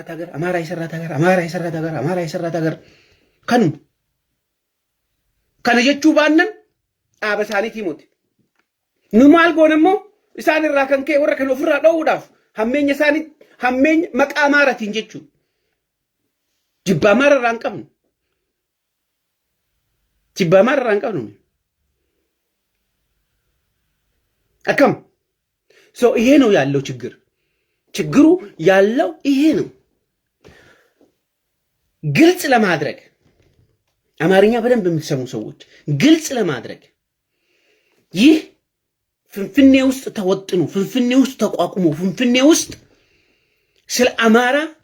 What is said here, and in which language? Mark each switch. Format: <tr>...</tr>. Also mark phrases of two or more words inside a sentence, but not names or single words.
<om>isarraa tagar kanuma kana jechuu baannan dhaaba isaaniitii moti nu maal goonammoo isaan irraa kan ka'e warra kan ofirraa dhowuudhaaf hammeenya isaanii hammeenya maqaa Amaaratiin jechuudha jibba Amaara irraa hin qabnu akkam</om> <am>so ይሄ ነው ያለው ችግር ችግሩ ያለው ይሄ ነው። ግልጽ ለማድረግ አማርኛ በደንብ የምትሰሙ ሰዎች ግልጽ ለማድረግ ይህ ፍንፍኔ ውስጥ ተወጥኑ ፍንፍኔ ውስጥ ተቋቁሞ ፍንፍኔ ውስጥ ስለ አማራ</am>